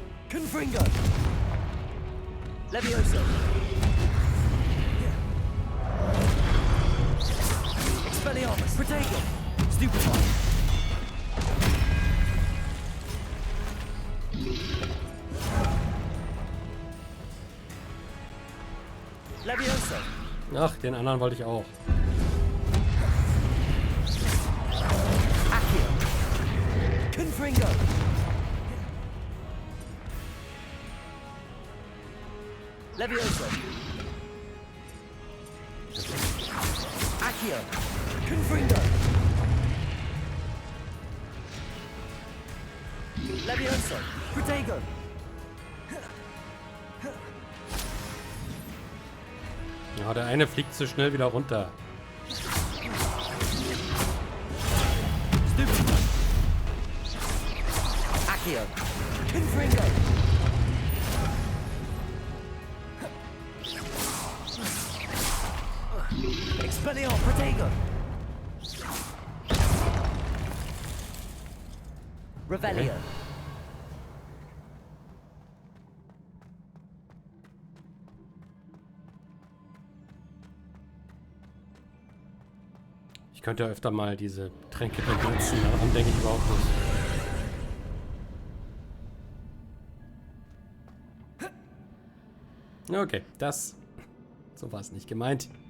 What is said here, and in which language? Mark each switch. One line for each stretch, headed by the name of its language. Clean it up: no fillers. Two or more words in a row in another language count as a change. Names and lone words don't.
German: Confringo! Levioso! Expelliarmus! Protego! Stupefy! Levioso! Ach, den anderen wollte ich auch. Accio! Confringo! Levioso! Accio! Confringo! Levioso! Protego! Ja, der eine fliegt zu schnell wieder runter. Stupefy! Accio! Confringo! Expelliarmus! Protego! Revelio! Ich könnte ja öfter mal diese Tränke benutzen, daran denke ich überhaupt nicht. Okay, so war es nicht gemeint.